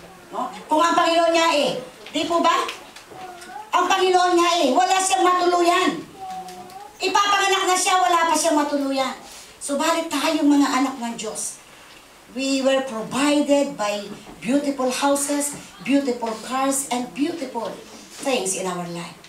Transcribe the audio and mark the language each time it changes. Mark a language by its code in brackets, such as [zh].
[en] No? [tl] Kung ang Panginoon niya di po ba? Ang Panginoon niya wala siyang matuluyan. Ipapanganak na siya, wala pa siyang matuluyan. Subalit tayong mga anak ng Diyos, [en] we were provided by beautiful houses, beautiful cars, and beautiful things in our life.